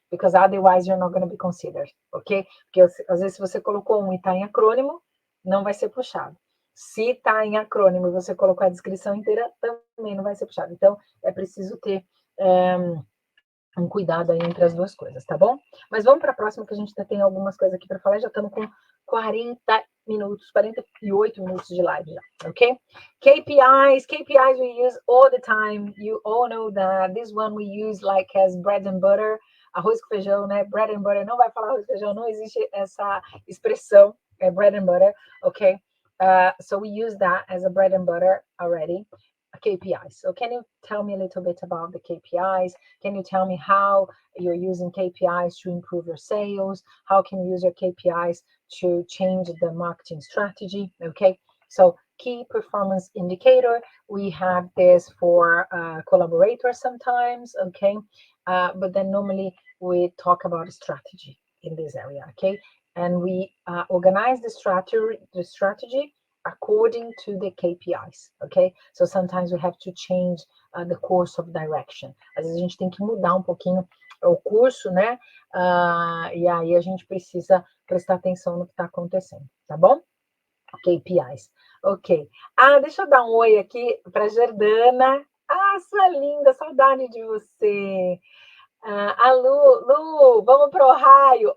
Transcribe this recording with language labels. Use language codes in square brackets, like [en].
[en] Because otherwise you're not going to be considered, ok? [pt] Porque às vezes se você colocou um e está em acrônimo, não vai ser puxado. Se está em acrônimo e você colocou a descrição inteira, também não vai ser puxado. Então, é preciso ter um cuidado aí entre as duas coisas, tá bom? Mas vamos para a próxima, que a gente ainda tem algumas coisas aqui para falar. Já estamos com 40 minutos, 48 minutos de live já, ok? [en] KPIs we use all the time. You all know that this one we use like as bread and butter. [pt] Arroz com feijão, né? [en] Bread and butter. [pt] Não vai falar arroz com feijão, não existe essa expressão, bread and butter, ok? [en] So we use that as a bread and butter already. KPIs. So can you tell me a little bit about the KPIs? Can you tell me how you're using KPIs to improve your sales? How can you use your KPIs to change the marketing strategy? Okay, so key performance indicator. We have this for collaborators sometimes, okay? But then normally we talk about strategy in this area, okay? And we organize the strategy according to the KPIs, ok? So sometimes we have to change the course of direction. [pt] Às vezes a gente tem que mudar um pouquinho o curso, né? E aí a gente precisa prestar atenção no que está acontecendo, tá bom? KPIs, ok. Deixa eu dar um oi aqui para Jordana. Sua linda, saudade de você. Lu, vamos para o Ohio.